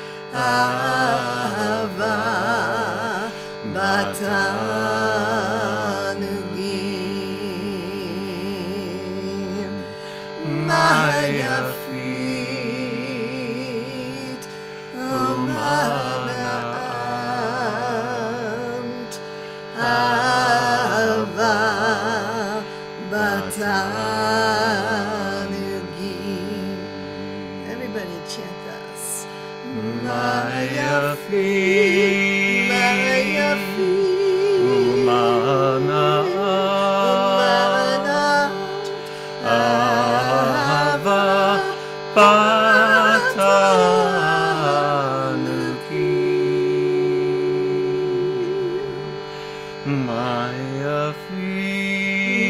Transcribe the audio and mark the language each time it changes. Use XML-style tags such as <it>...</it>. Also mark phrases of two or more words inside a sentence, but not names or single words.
<he>אהבה בתענוגים, מה יפית ומה נעמת, אהבה בתענוגים.</he> <en>Everybody chant this.</en> <he>מה יפית מה יפית ומה נעמת, אהבה בתענוגים, מה יפית</he>